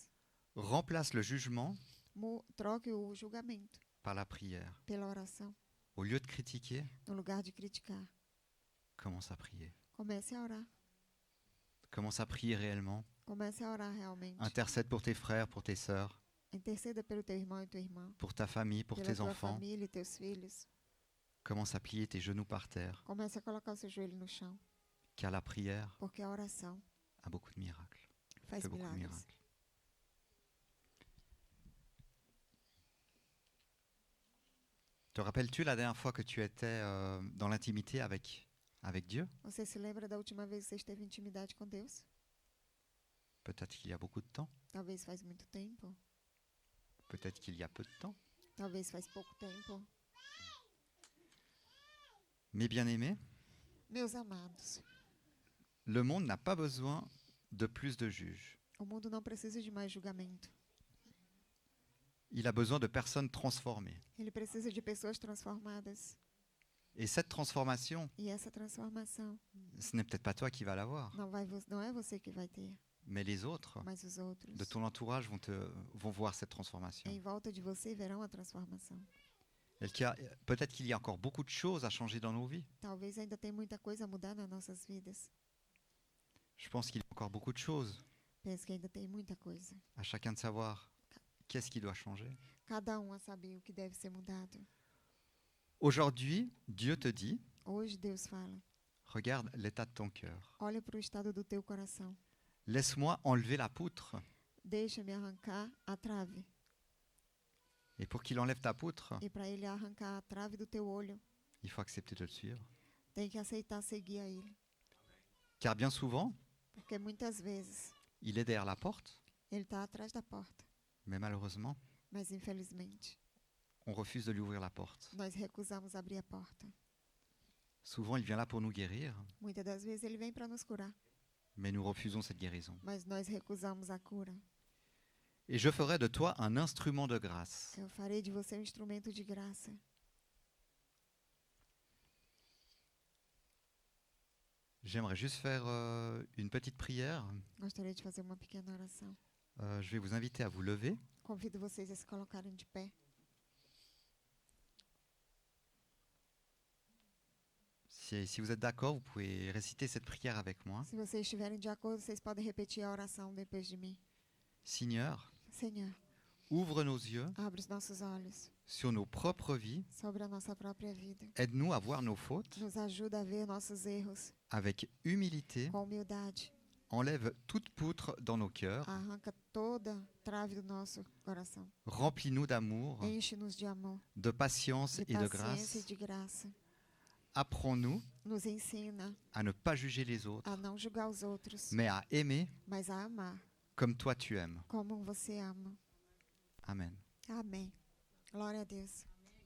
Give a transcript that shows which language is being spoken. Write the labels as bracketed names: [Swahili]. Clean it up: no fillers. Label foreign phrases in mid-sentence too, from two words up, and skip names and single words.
[French] Remplace le jugement [Portuguese] Troque o julgamento [French] par la prière. [Portuguese] pela oração. [French] Au lieu de critiquer, [Portuguese] No lugar de criticar, [French] commence à prier. [Portuguese] comece a orar. [French] Commence à prier réellement. [Portuguese] Comece a orar realmente. [French] Intercède pour tes frères, pour tes sœurs, [Portuguese] Interceda pelo teu irmão e tua irmã. [French] pour ta famille, pour [Portuguese] Pela [French] tes [Portuguese] tua [French] enfants. [Portuguese] família e teus filhos. [French] Commence à plier tes genoux par terre, [Portuguese] Comece a colocar o seu joelho no chão. [French] car la prière [Portuguese] Porque a oração [French] a beaucoup de miracles. [Portuguese] faz [French] Fait beaucoup de [Portuguese] milagres. [French] miracles. Te rappelles-tu la dernière fois que tu étais dans l'intimité avec Dieu? [Portuguese] Você se lembra da última vez que você esteve em intimidade com Deus? [French] Peut-être qu'il y a beaucoup de temps, [Portuguese] Talvez faz muito tempo. [French] peut-être qu'il y a peu de temps. [Portuguese] Talvez faz pouco tempo. [French] Mes bien-aimés, [Portuguese] Meus amados, [French] le monde n'a pas besoin de plus de juges. [Portuguese] o mundo não precisa de mais julgamento. [French] Il a besoin de personnes transformées. [Portuguese] Ele precisa de pessoas transformadas. [French] Et cette transformation, [Portuguese] E essa transformação [French] ce n'est peut-être pas toi qui vas l'avoir, [Portuguese] não é você que vai ter, [French] mais les autres [Portuguese] mas os outros. [French] de ton entourage vont voir cette transformation. [Portuguese] Em volta de você verão a transformação. [French] Peut-être qu'il y a encore beaucoup de choses à changer dans nos vies. [Portuguese] Talvez ainda tem muita coisa a mudar nas nossas vidas. [French] Je pense qu'il y a encore beaucoup de choses [Portuguese] Penso que ainda tem muita coisa. [French] à chacun de savoir qu'est-ce qui doit changer. [Portuguese] Cada a saber o que deve ser mudado. [French] Aujourd'hui, Dieu te dit, [Portuguese] Hoje Deus fala: [French] regarde l'état de ton cœur. [Portuguese] olha para o estado do teu coração. [French] Laisse-moi enlever la poutre. [Portuguese] Deixa-me arrancar a trave. [French] Et pour qu'il enlève ta poutre, [Portuguese] E para ele arrancar a trave do teu olho, [French] il faut accepter de le suivre. [Portuguese] tem que aceitar seguir a ele. [French] Car bien souvent, [Portuguese] Porque muitas vezes [French] il est derrière la porte, [Portuguese] ele está atrás da porta. [French] mais malheureusement, [Portuguese] Mas infelizmente, [French] on refuse de lui ouvrir la porte. [Portuguese] nós recusamos abrir a porta. [French] Souvent, il vient là pour nous guérir, [Portuguese] Muitas das vezes ele vem para nos curar, [French] mais nous refusons cette guérison. [Portuguese] mas nós recusamos a cura. [French] Et je ferai de toi un instrument de grâce. [Portuguese] Eu farei de você um instrumento de graça. [French] J'aimerais juste faire une petite prière. [Portuguese] Gostaria de fazer uma pequena oração. [French] Je vais vous inviter à vous lever. [Portuguese] Convido vocês a se colocarem de pé. [French] Si vous êtes d'accord, vous pouvez réciter cette prière avec moi. [Portuguese] Se vocês estiverem de acordo, vocês podem repetir a oração depois de mim. [French] Seigneur, [Portuguese] Senhor, [French] ouvre nos yeux [Portuguese] abre os nossos olhos [French] sur nos propres vies. [Portuguese] sobre a nossa própria vida. [French] Aide-nous à voir nos fautes [Portuguese] Nos ajuda a ver nossos erros [French] avec humilité. [Portuguese] com humildade. [French] Enlève toute poutre dans nos cœurs. [Portuguese] Arranca toda trave do nosso coração. [French] Remplis-nous d'amour, [Portuguese] Enche-nos de amor, [French] de patience [Portuguese] de [French] et de [Portuguese] paciência e [French] grâce. [Portuguese] de graça. [French] Apprends-nous [Portuguese] Nos ensina [French] à ne pas juger les autres, [Portuguese] a não julgar os outros, [French] mais à aimer [Portuguese] mas a amar [French] comme toi tu aimes. [Portuguese] como você ama. [French] Amen. [Portuguese] Amém. Glória a Deus.